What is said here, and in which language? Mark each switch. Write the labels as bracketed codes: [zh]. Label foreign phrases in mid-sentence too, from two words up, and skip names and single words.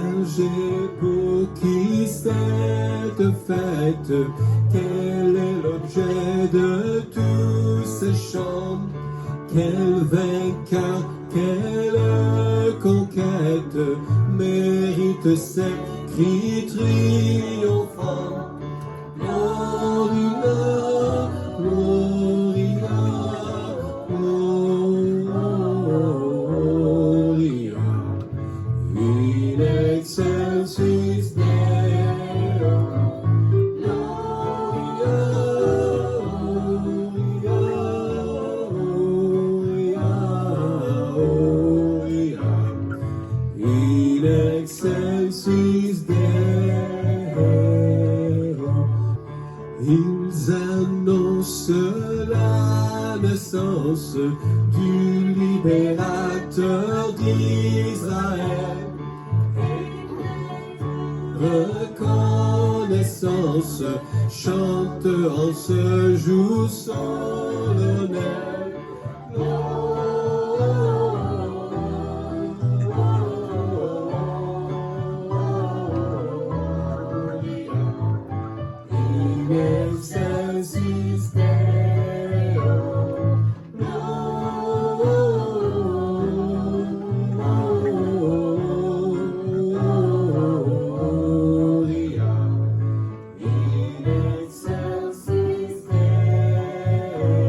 [fr] berger pour qui cette fête? Quel est l'objet de tous ces chants? Quel vainqueur, quelle conquête mérite ces cris triomphants? [la] Gloria, Gloria, Gloria, in excelsis Deo. Gloria, Gloria, in excelsis Deo. [fr] Ils annoncent la naissance du libérateur d'Israël. Reconnaissance chante en ce jour solennel. [la] In excelsis Deo. Gloria, in excelsis Deo.